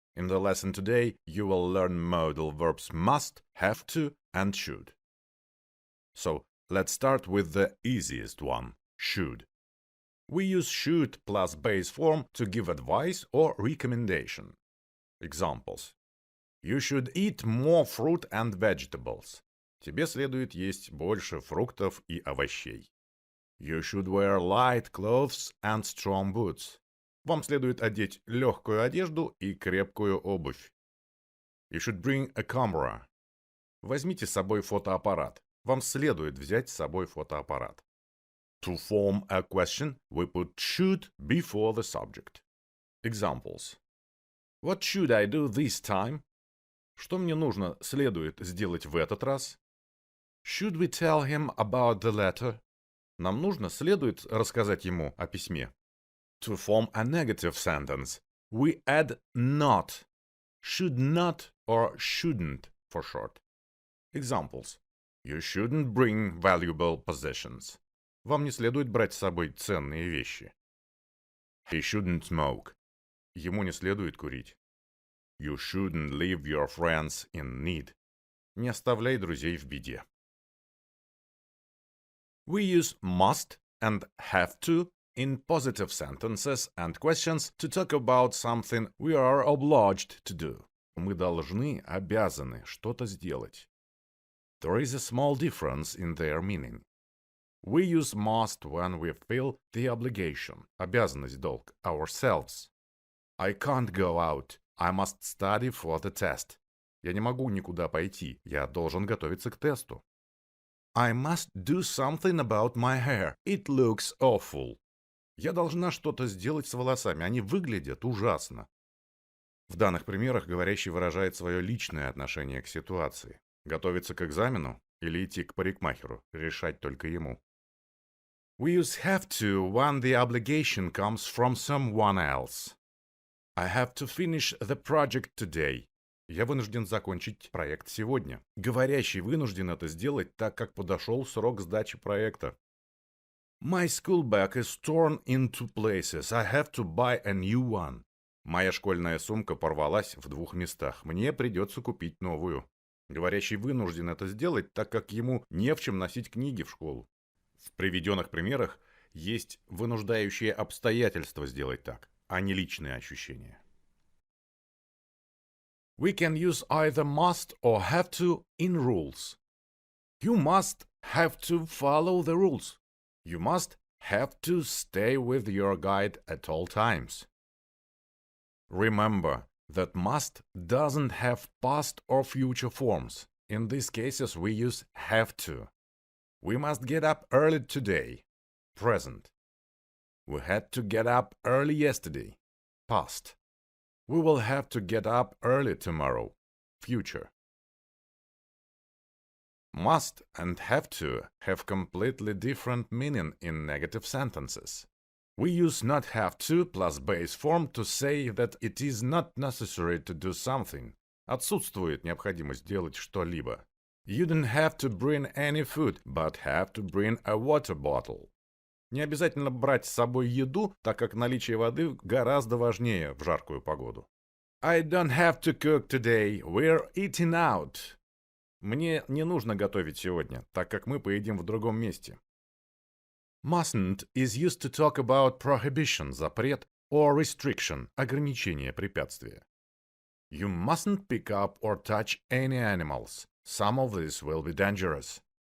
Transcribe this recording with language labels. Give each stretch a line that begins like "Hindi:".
English: In the lesson today, you will learn modal verbs must, have to, and should. So, let's start with the easiest one, should. We use should plus base form to give advice or recommendation. Examples. You should eat more fruit and vegetables.
Russian: Тебе следует есть больше фруктов и овощей.
English: You should wear light clothes and strong boots.
Russian: Вам следует одеть легкую одежду и крепкую обувь.
English: You should bring a camera.
Russian: Возьмите с собой фотоаппарат. Вам следует взять с собой фотоаппарат.
English: To form a question, we put should before the subject. Examples. What should I do this time?
Russian: Что мне нужно следует сделать в этот раз?
English: Should we tell him about the letter?
Russian: Нам нужно следует рассказать ему о письме.
English: To form a negative sentence, we add not. Should not or shouldn't for short. Examples. You shouldn't bring valuable possessions.
Russian: Вам не следует брать с собой ценные вещи.
English: He shouldn't smoke.
Russian: Ему не следует курить.
English: You shouldn't leave your friends in need.
Russian: Не оставляй друзей в беде.
English: We use must and have to in positive sentences and questions to talk about something we are obliged to do.
Russian: Мы должны, обязаны что-то сделать.
English: There is a small difference in their meaning. We use must when we feel the obligation,
Russian: обязанность, долг,
English: ourselves. I can't go out. I must study for the test.
Russian: Я не могу никуда пойти. Я должен готовиться к тесту.
English: I must do something about my hair. It looks awful.
Russian: Я должна что-то сделать с волосами. Они выглядят ужасно. В данных примерах говорящий выражает свое личное отношение к ситуации. Готовиться к экзамену или идти к парикмахеру, решать только ему.
English: We use have to when the obligation comes from someone else. I have to finish the project today.
Russian: Я вынужден закончить проект сегодня. Говорящий вынужден это сделать, так как подошел срок сдачи проекта.
English: My school bag is torn in two places. I have to buy a new one.
Russian: Моя школьная сумка порвалась в двух местах. Мне придется купить новую. Говорящий вынужден это сделать, так как ему не в чем носить книги в школу. В приведенных примерах есть вынуждающие обстоятельства сделать так, а не личные ощущения.
English: We can use either must or have to in rules. You must have to follow the rules. You must have to stay with your guide at all times. Remember that must doesn't have past or future forms. In these cases, we use have to. We must get up early today. Present. We had to get up early yesterday. Past. We will have to get up early tomorrow. Future. Must and have to have completely different meaning in negative sentences. We use not have to plus base form to say that it is not necessary to do something.
Russian: Отсутствует необходимость делать что-либо.
English: You don't have to bring any food, but have to bring a water bottle.
Russian: Не обязательно брать с собой еду, так как наличие воды гораздо важнее в жаркую погоду.
English: I don't have to cook today, we're eating out.
Russian: Мне не нужно готовить сегодня, так как мы поедим в другом месте.
English: Mustn't is used to talk about prohibition,
Russian: запрет,
English: or restriction,
Russian: ограничение, препятствие.
English: You mustn't pick up or touch any animals. Some of these will be dangerous.